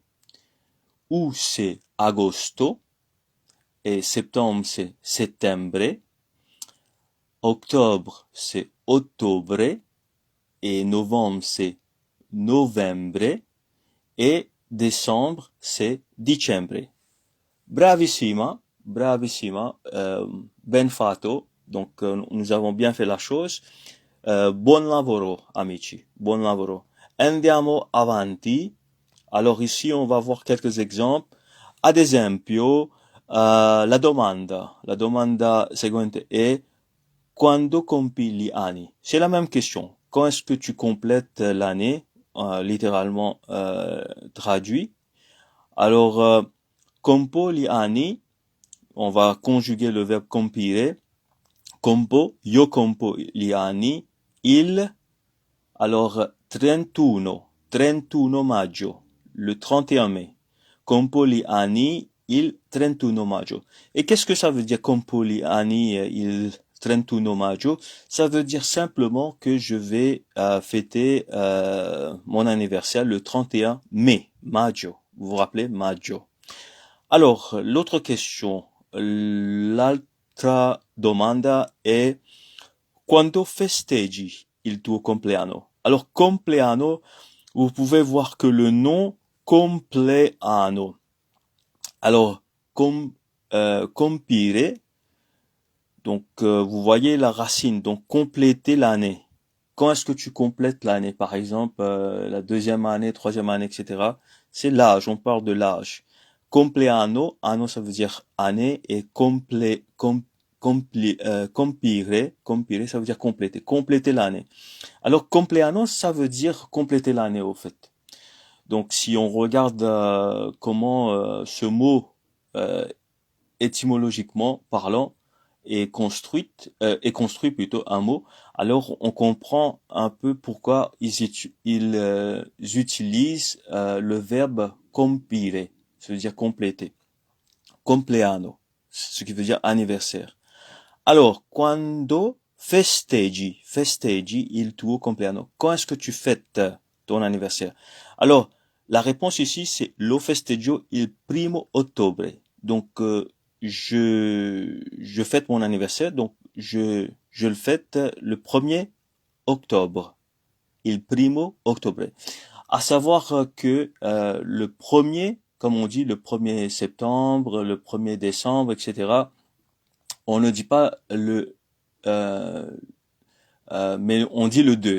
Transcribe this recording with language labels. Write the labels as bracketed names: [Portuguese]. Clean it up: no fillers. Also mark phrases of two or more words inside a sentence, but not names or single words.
[French] Août, c'est agosto. Et septembre, c'est settembre. Octobre, c'est ottobre. Et novembre, c'est novembre. Et décembre, c'est dicembre. [Italian] Bravissima, ben fatto. [French] Donc, nous avons bien fait la chose. [Italian] Buon lavoro, amici, buon lavoro. Andiamo avanti. [French] Alors ici, on va voir quelques exemples. [Italian] Ad esempio, la domanda seguente è quando compi gli anni? [French] C'est la même question. Quand est-ce que tu complètes l'année? Littéralement traduit. [Italian] Alors, compo gli anni, [French] on va conjuguer le verbe compire. [Italian] Io compo gli anni, alors 31 maggio, [French] le 31 mai. [Italian] Compo gli anni, il 31 maggio. [French] Et qu'est-ce que ça veut dire [Italian] compo gli anni, il 31 maggio? [French] Ça veut dire simplement que je vais fêter mon anniversaire le 31 mai, maggio. Vous vous rappelez, maggio. Alors, l'autre question, [Italian] l'altra domanda è quando festeggi il tuo compleanno? [French] Alors, compleanno, vous pouvez voir que le nom compleanno. Alors, compire, donc vous voyez la racine, donc compléter l'année. Quand est-ce que tu complètes l'année? Par exemple, la deuxième année, troisième année, etc. C'est l'âge, on parle de l'âge. Compleanno, anno ça veut dire année, et compire, ça veut dire compléter l'année. Alors compleanno, ça veut dire compléter l'année au fait. Donc si on regarde comment ce mot étymologiquement parlant est construit plutôt un mot, alors on comprend un peu pourquoi ils utilisent le verbe compire, ça veut dire compléter. Compleanno, ce qui veut dire anniversaire. Alors, [Italian] quando festeggi il tuo compleanno? [French] Quand est-ce que tu fêtes ton anniversaire? Alors, la réponse ici, c'est [Italian] lo festeggio il primo ottobre. [French] Donc, je fête mon anniversaire, donc je le fête le 1er octobre. [Italian] Il primo ottobre. [French] À savoir que le premier, comme on dit, le 1er septembre, le 1er décembre, etc., on ne dit pas mais on dit le 2.